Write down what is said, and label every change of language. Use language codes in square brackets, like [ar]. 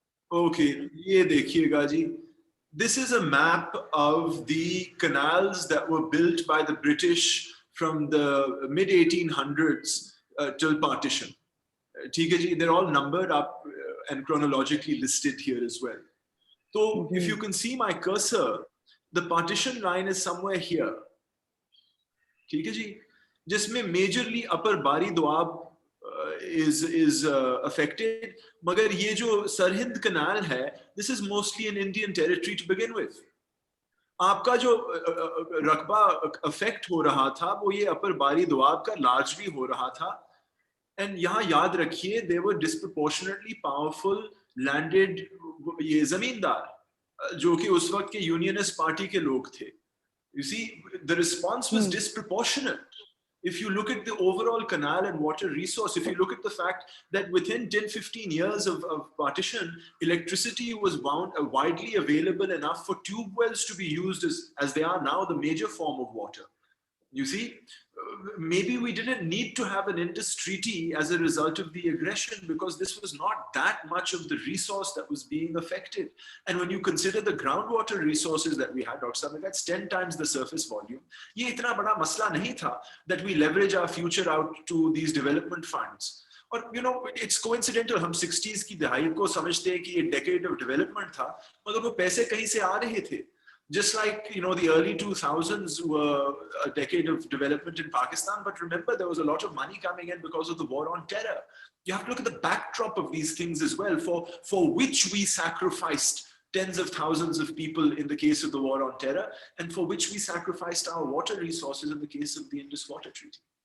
[ur] Okay یہ دیکھیے گا جی, [en] this is a map of the canals that were built by the British from the mid 1800s till partition. [ur] ٹھیک ہے جی, [en] they're all numbered up and chronologically listed here as well. So if you can see my cursor, the partition line is somewhere here. [ur] ٹھیک ہے جی, جس میں [en] majorly upper [ur] باری دواب [en] is affected. [ur] مگر یہ جو سرہند کنال ہے, [en] this is mostly an Indian territory to begin with. [ur] آپ کا جو رقبہ افیکٹ ہو رہا تھا وہ یہ اپر باری دواب کا لارجلی ہو رہا تھا. اینڈ یہاں یاد رکھیے [en] they were disproportionately powerful landed [ur] یہ زمیندار جو کہ اس وقت کے یونینسٹ پارٹی کے لوگ تھے. [en] You see, the response was disproportionate. If you look at the overall canal and water resource, if you look at the fact that within 10-15 years of partition, electricity was widely available enough for tube wells to be used as they are now the major form of water. You see, maybe we didn't need to have an Indus Treaty as a result of the aggression, because this was not that much of the resource that was being affected. And when you consider the groundwater resources that we had, Dr. Sabir, that's 10 times the surface volume. [ur] Ye itna bada masla nahi tha [en] that we leverage our future out to these development funds. [ur] और [en] you know, it's coincidental, [ur] हम 60s की दहाई को समझते हैं कि ये [en] decade of development [ur] था, मगर वो पैसे कहीं से आ रहे थे. [en] Just like, you know, the early 2000s were a decade of development in Pakistan, but remember there was a lot of money coming in because of the war on terror. You have to look at the backdrop of these things as well, for which we sacrificed tens of thousands of people in the case of the war on terror, and for which we sacrificed our water resources in the case of the Indus Water Treaty.